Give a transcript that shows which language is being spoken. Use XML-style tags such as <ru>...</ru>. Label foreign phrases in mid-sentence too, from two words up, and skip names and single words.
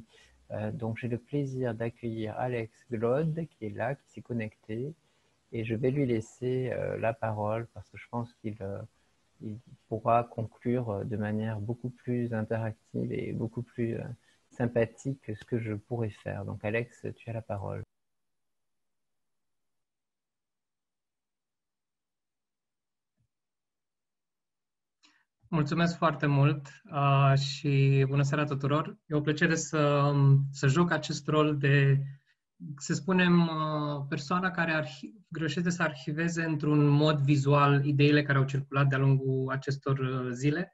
<fr>Donc j'ai le plaisir d'accueillir Alex Glod qui est là, qui s'est connecté, et je vais lui laisser la parole parce que je pense qu'il pourra conclure de manière beaucoup plus interactive et beaucoup plus sympathique que ce que je pourrais faire. Donc Alex, tu as la parole.</fr> <ro>Mulțumesc foarte mult și bună seara tuturor. E o plăcere să joc acest rol de, să spunem, persoana care reușește să arhiveze într-un mod vizual ideile care au circulat de-a lungul acestor zile.</ro>